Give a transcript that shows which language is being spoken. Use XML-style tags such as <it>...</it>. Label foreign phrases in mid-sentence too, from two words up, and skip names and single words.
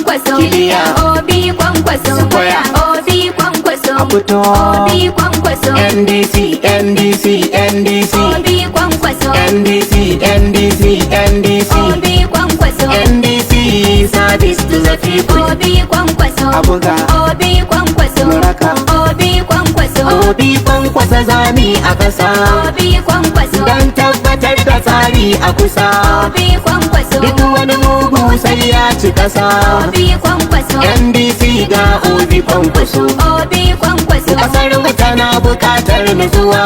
<ha>kwankwaso, Kiliya. Obi kwankwaso, Square. Obi kwankwaso, A fito. Obi kwankwaso, NDC, NDC, NDC, Obi kwankwaso, NDC, NDC, NDC, Obi kwankwaso,</ha> <en>NDC, service to the people.</en> <ha>Obi kwankwaso, Abuga. Obi kwankwaso, Muraka. Obi kwankwaso, Obi kwankwasa zami a ƙasa, Obi kwankwaso, don tabbatar da tsari a kusa. Obi kwankwaso, Duk wani mugu sai ya ci ƙasa. Obi kwankwaso, NDC ga Obi kwankwaso. Obi kwankwaso, Kasar mu tana bukatar nutsuwa,</ha>